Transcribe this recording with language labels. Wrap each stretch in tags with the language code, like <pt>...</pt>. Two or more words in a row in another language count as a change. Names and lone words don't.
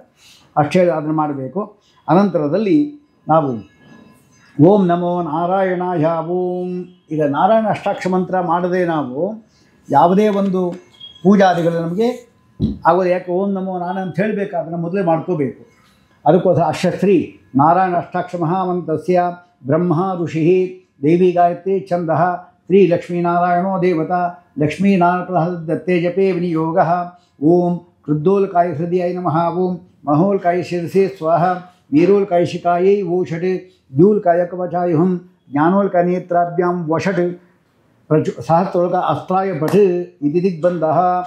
<kn>ಅಷ್ಟೇ ಅದನ್ನು ಮಾಡಬೇಕು. ಅನಂತರದಲ್ಲಿ ನಾವು</kn> <sa>ಓಂ ನಮೋ ನಾರಾಯಣಾಯ ಓಂ.</sa> <kn>ಈಗ ನಾರಾಯಣ ಅಷ್ಟಾಕ್ಷ ಮಂತ್ರ ಮಾಡದೆ ನಾವು ಯಾವುದೇ ಒಂದು ಪೂಜಾದಿಗಳು ನಮಗೆ ಆಗೋದು. ಯಾಕೆ</kn> <sa>ಓಂ ನಮೋ ನಾರಾಯಣ</sa> <kn>ಅಂತ ಹೇಳಬೇಕು, ಅದನ್ನು ಮೊದಲೇ ಮಾಡ್ಕೋಬೇಕು.</kn> <sa>ಅದಕ್ಕೋಸ್ಕರ ಅಷ್ಟಶ್ರೀ ನಾರಾಯಣ ಅಷ್ಟಾಕ್ಷ ಮಹಾಮಂತ್ರಸ್ಯ ಬ್ರಹ್ಮ ಋಷಿ ದೇವಿ ಗಾಯತ್ರಿ ಛಂದಃ ಶ್ರೀ ಲಕ್ಷ್ಮೀನಾರಾಯಣೋ ದೇವತಾ ಲಕ್ಷ್ಮೀನಾರಾಯಣ ದತ್ತೇ ಜಪೇ ವಿನಿಯೋಗ. ಓಂ ಕೃದ್ದೋಲ್ಕಾಯ ಹೃದಯಾಯ ನಮಃ ಓಂ ಮಹೋಲ್ಕಾಯ ಶಿರಸಿ ಸ್ವಾಹ ವೀರೋಲ್ಕಾಯಶಿಕಾಯೈ ಓಷಟ್ ದ್ಯೂಲ್ಕಾಯ ಕವಚಾಯುಹಂ ಜ್ಞಾನೋಲ್ಕಾಯ ನೇತ್ರಾಭ್ಯಾಂ ವಷಟ್ ಸಹಸ್ರೋಲ್ಕ ಅಸ್ತ್ರಾಯ ಭಟ್ ಇತಿ ದಿಗ್ಬಂಧಃ</sa>